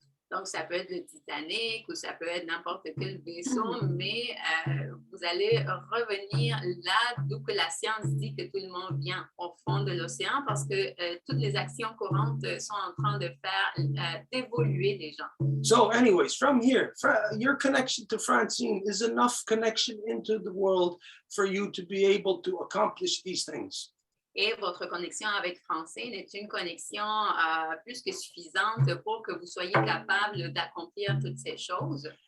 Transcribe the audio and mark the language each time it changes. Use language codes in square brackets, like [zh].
[fr] Donc, ça peut être le Titanic ou ça peut être n'importe quel vaisseau, mais vous allez revenir là d'où que la science dit que tout le monde vient au fond de l'océan parce que toutes les actions courantes sont en train de faire d'évoluer les gens. [en] So anyways, from here, your connection to Francine is enough connection into the world for you to be able to accomplish these things. [fr] Et votre connexion avec Francine est une connexion plus que suffisante pour que vous soyez capable d'accomplir toutes ces choses.